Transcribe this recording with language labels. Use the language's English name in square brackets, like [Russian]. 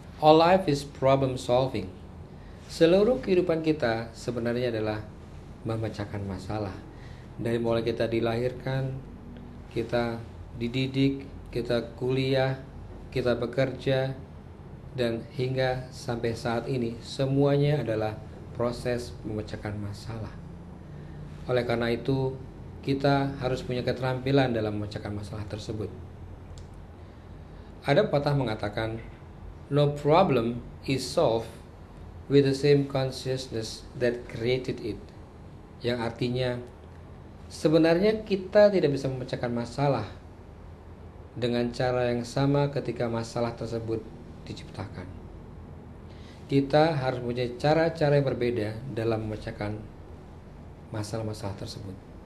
[English] All life is problem solving. [Indonesian] Seluruh kehidupan kita sebenarnya adalah memecahkan masalah. Dari mulai kita dilahirkan, kita dididik, kita kuliah, kita bekerja, dan hingga sampai saat ini semuanya adalah proses memecahkan masalah. Oleh karena itu, kita harus punya keterampilan dalam memecahkan masalah tersebut. Ada pepatah mengatakan, [English] no problem is solved with the same consciousness that created it. [Indonesian] Yang artinya, sebenarnya kita tidak bisa memecahkan masalah dengan cara yang sama ketika masalah tersebut diciptakan. Kita harus punya cara-cara yang berbeda dalam memecahkan masalah-masalah tersebut.